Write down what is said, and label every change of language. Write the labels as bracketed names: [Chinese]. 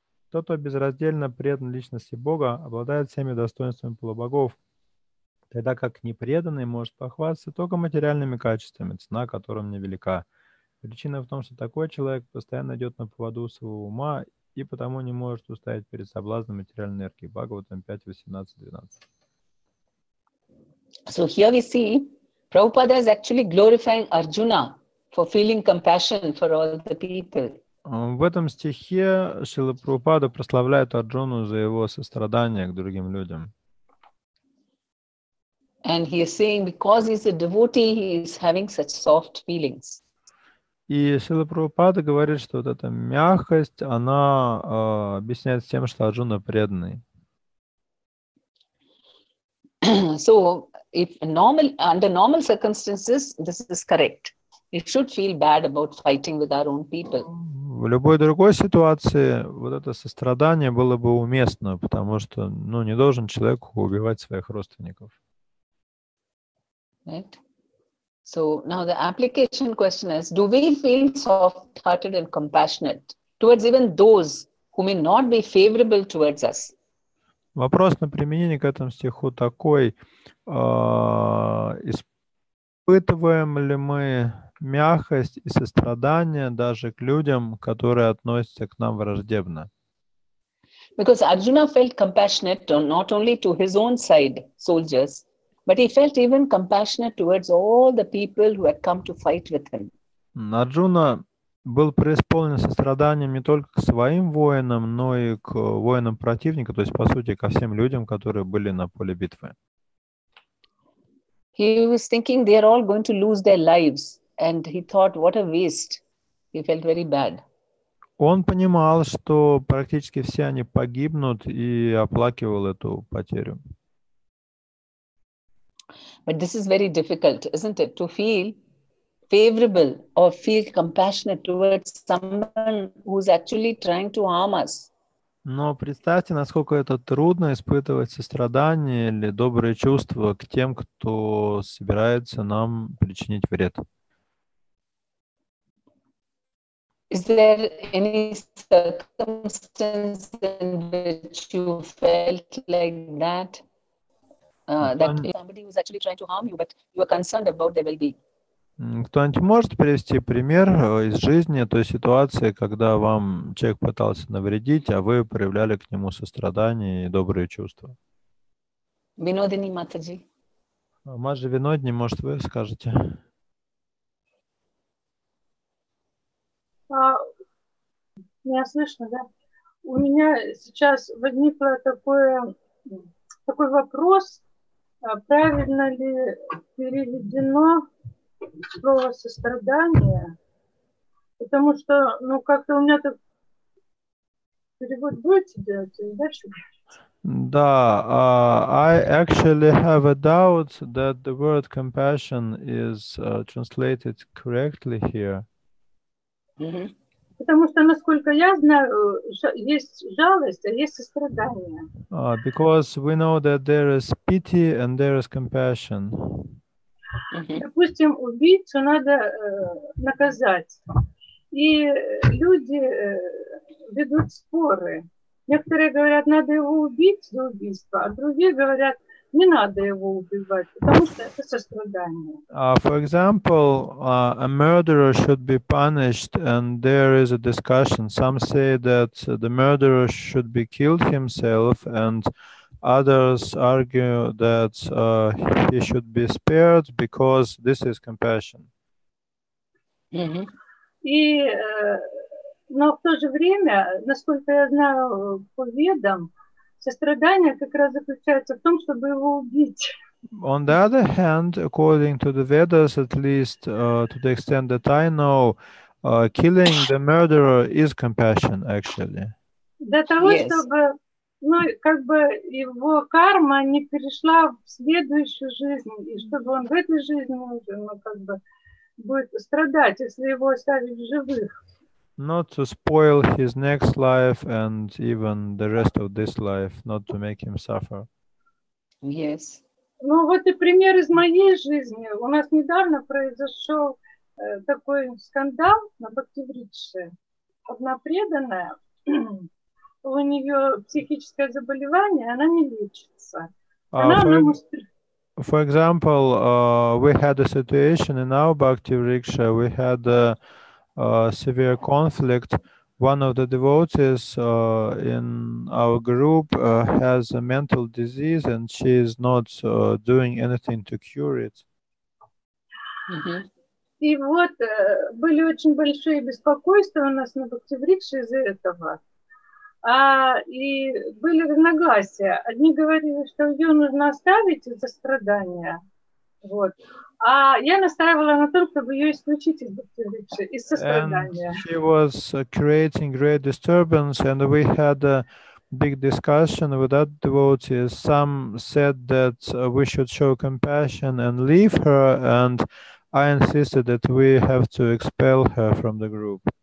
[Russian] Тот, кто безраздельно предан личности Бога, обладает всеми достоинствами полубогов, тогда как непреданный может похвастаться только материальными качествами, цена которым невелика. Причина в том, что такой человек постоянно идет на поводу своего ума и потому не может устоять перед соблазном материальной энергии. Бхагаватам 5:18-12. [English] So here we see Prabhupada is actually glorifying Arjuna for feeling compassion for all the people. [Russian] В этом стихе Шрила Прабхупада прославляет Арджуну за его сострадание к другим людям. [English] And he is saying because he's a devotee, he is having such soft feelings. [Russian] И Шрила Прабхупада говорит, что вот эта мягкость, она объясняется тем, что Арджуна преданный. [English] So if under normal circumstances, this is correct. We should feel bad about fighting with our own people. [Russian] В любой другой ситуации вот это сострадание было бы уместно, потому что, не должен человек убивать своих родственников. [English] Right? So now the application question is, do we feel soft-hearted and compassionate towards even those who may not be favorable towards us? [Russian] Вопрос на применение к этому стиху такой: испытываем ли мы мягкость и сострадание даже к людям, которые относятся к нам враждебно? [English] Because Arjuna felt compassionate not only to his own side soldiers, but he felt even compassionate towards all the people who had come to fight with him. [Russian] Арджуна был преисполнен состраданием не только к своим воинам, но и к воинам противника, то есть, по сути, ко всем людям, которые были на поле битвы. [English] He was thinking they are all going to lose their lives, and he thought, what a waste. He felt very bad. [Russian] Он понимал, что практически все они погибнут, и оплакивал эту потерю. [English] But this is very difficult, isn't it? To feel favorable or feel compassionate towards someone who's actually trying to harm us. [Russian] Но представьте, насколько это трудно испытывать сострадание или добрые чувства к тем, кто собирается нам причинить вред. [English] Is there any circumstance in which you felt like that? That somebody who's actually trying to harm you, but you are concerned about their well-being? [Russian] Кто-нибудь может привести пример из жизни той ситуации, когда вам человек пытался навредить, а вы проявляли к нему сострадание и добрые чувства? [English] Vinodini Mataji. [Russian] Маджи Винодни, может, вы скажете? Меня слышно, да? У меня сейчас возникло такой вопрос, правильно ли переведено слово сострадание, потому что, ну, как-то у меня так перевод будете делать, и дальше? [English] Да, I actually have a doubt that the word compassion is translated correctly here. [Russian] Потому что, насколько я знаю, есть жалость, а есть сострадание. [English] Because we know that there is pity and there is compassion. [Russian] Допустим, убийцу надо наказать. И люди ведут споры. Некоторые говорят, надо его убить за убийство, а другие говорят, не надо его убивать, потому что это сострадание. [English] For example, a murderer should be punished, and there is a discussion. Some say that the murderer should be killed himself, and others argue that he should be spared because this is compassion. [Russian] И, но в то же время, насколько я знаю по ведам, сострадание как раз заключается в том, чтобы его убить. [English] On the other hand, according to the Vedas, at least to the extent that I know, killing the murderer is compassion, actually. [Russian] Для того, чтобы, ну, как бы его карма не перешла в следующую жизнь, и чтобы он в этой жизни уже, ну, как бы будет страдать, если его оставить в живых. [English] Not to spoil his next life and even the rest of this life, not to make him suffer. Yes. [Russian] Ну вот и пример из моей жизни. У нас недавно произошел такой скандал на Бхактиврикше. Одна преданная, у нее психическое заболевание, она не лечится. [English] For example, we had a situation in our Bhaktivriksha. We had a severe conflict. One of the devotees in our group has a mental disease, and she is not doing anything to cure it. [Russian] И вот были очень большие беспокойства у нас на Бхактиврикше из-за этого. И были разногласия. Одни говорили, что ее нужно оставить из-за страдания. Вот. А я настаивала на том, чтобы ее исключить из Бхактиврикши, из сострадания. [English] And she was creating great disturbance, and we had a big discussion with that devotee. Some said that we should show compassion and leave her, and I insisted that we have to expel her from the group.